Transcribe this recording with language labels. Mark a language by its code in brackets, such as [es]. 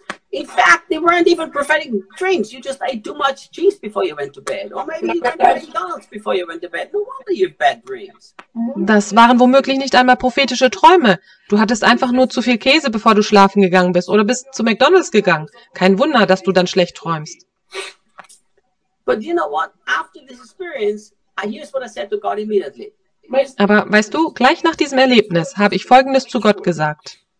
[en] In fact, they weren't even prophetic dreams. You just ate too much cheese before you went to bed. Or maybe you went to McDonald's before you went to bed. No wonder you have bad dreams. [de] Das waren womöglich nicht einmal prophetische Träume. Du hattest einfach nur zu viel Käse, bevor du schlafen gegangen bist oder bist zu McDonald's gegangen. Kein Wunder, dass du dann schlecht träumst. [en] But you know what? After this experience, here's what I said to God immediately. [de] Aber weißt du, gleich nach diesem Erlebnis habe ich Folgendes zu Gott gesagt.